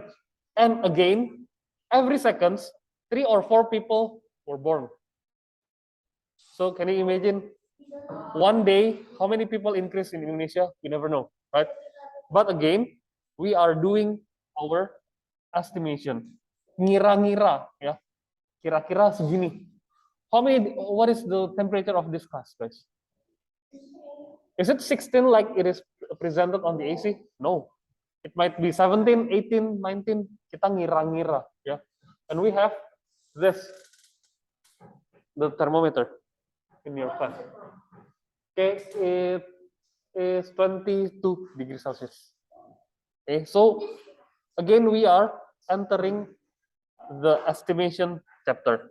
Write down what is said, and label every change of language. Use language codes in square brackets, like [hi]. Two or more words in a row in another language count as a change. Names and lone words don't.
[en] And again, every seconds, 3 or 4 people were born. So can you imagine one day how many people increase in Indonesia? We never know, right? But again, we are doing our estimation. [id] Ngira-ngira, ya. Kira-kira segini. [en] What is the temperature of this class, guys? Is it 16 like it is presented on the AC? No. It might be 17, 18, 19. [id] Kita ngira-ngira, ya. [en] And we have this, the thermometer in your class. Okay, it is 22 degrees Celsius. Okay, so again, we are entering the estimation chapter.